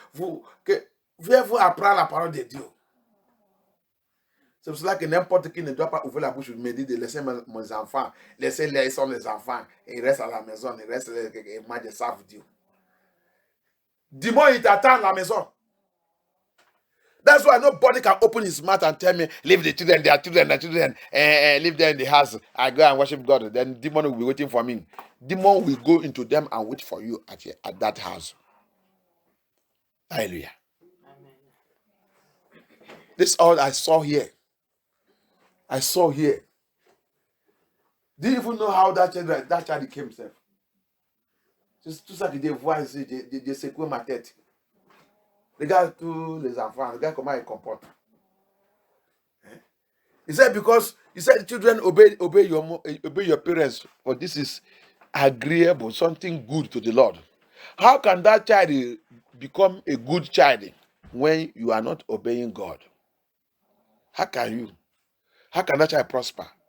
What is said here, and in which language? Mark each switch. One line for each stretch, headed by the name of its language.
French: Vous apprendre la parole de Dieu. C'est pour cela que n'importe qui ne doit pas ouvrir la bouche et me dire de laisser mes enfants. Laissez-les, ils sont les enfants. Et ils restent à la maison. Ils restent, moi je savent Dieu. Dis-moi, il t'attend à la maison.
English: That's why nobody can open his mouth and tell me, leave the children, their children, leave them in the house. I go and worship God. Then demon will be waiting for me. Demon will go into them and wait for you at that house. Hallelujah. Amen. This is all I saw here. I saw here. Do you even know how that child came himself?
French: C'est tout ça que je vois ici, je secoue ma tête. Regarde tous les enfants, regarde comment ils comportent. Hein?
English: He said, because he said, children, obey your parents, for this is agreeable, something good to the Lord. How can that child become a good child when you are not obeying God? How can that child prosper?